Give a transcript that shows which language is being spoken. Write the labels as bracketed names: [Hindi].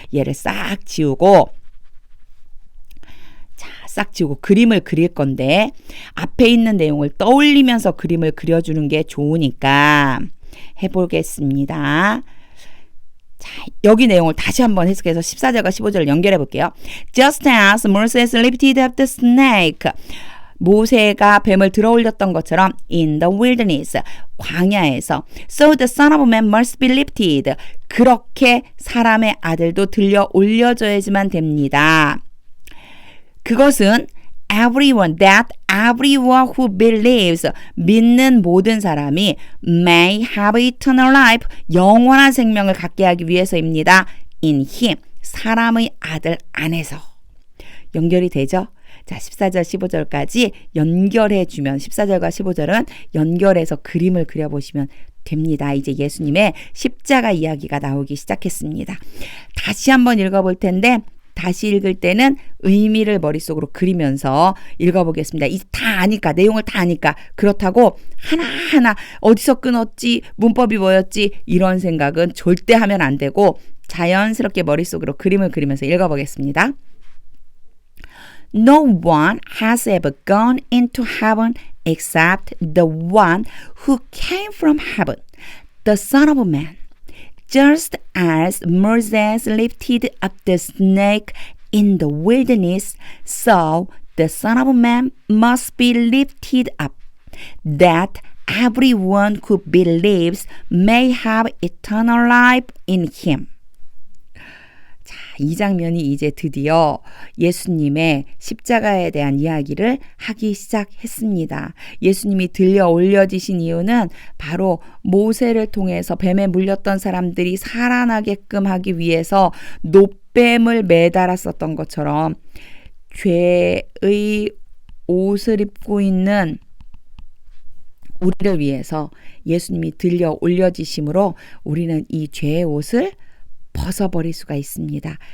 [Korean] 얘를 싹 지우고, 자, 싹 지우고 그림을 그릴 건데 앞에 있는 내용을 떠올리면서 그림을 그려주는 게 좋으니까 해보겠습니다. 자, 여기 내용을 다시 한번 해석해서 14절과 15절을 연결해 볼게요. [English] Just as Moses lifted up the snake. [Korean] 모세가 뱀을 들어 올렸던 것처럼 [English] in the wilderness. [Korean] 광야에서. [English] So the Son of Man must be lifted. [Korean] 그렇게 사람의 아들도 들려 올려져야지만 됩니다. 그것은 [English] everyone, that everyone who believes, [Korean] 믿는 모든 사람이 [English] may have eternal life, [Korean] 영원한 생명을 갖게 하기 위해서입니다. [English] in him, [Korean] 사람의 아들 안에서. 연결이 되죠? 자, 14절, 15절까지 연결해주면, 14절과 15절은 연결해서 그림을 그려보시면 됩니다. 이제 예수님의 십자가 이야기가 나오기 시작했습니다. 다시 한번 읽어볼 텐데, 다시 읽을 때는 의미를 머릿속으로 그리면서 읽어보겠습니다. 다 아니까, 내용을 다 아니까. 그렇다고 하나하나 어디서 끊었지, 문법이 뭐였지, 이런 생각은 절대 하면 안 되고 자연스럽게 머릿속으로 그림을 그리면서 읽어보겠습니다. [English] No one has ever gone into heaven except the one who came from heaven, the Son of Man. Just as Moses lifted up the snake in the wilderness, so the Son of Man must be lifted up, that everyone who believes may have eternal life in him. [Korean] 자, 이 장면이 이제 드디어 예수님의 십자가에 대한 이야기를 하기 시작했습니다. 예수님이 들려 올려지신 이유는 바로 모세를 통해서 뱀에 물렸던 사람들이 살아나게끔 하기 위해서 놋뱀을 매달았었던 것처럼 죄의 옷을 입고 있는 우리를 위해서 예수님이 들려 올려지심으로 우리는 이 죄의 옷을 벗어버릴 수가 있습니다.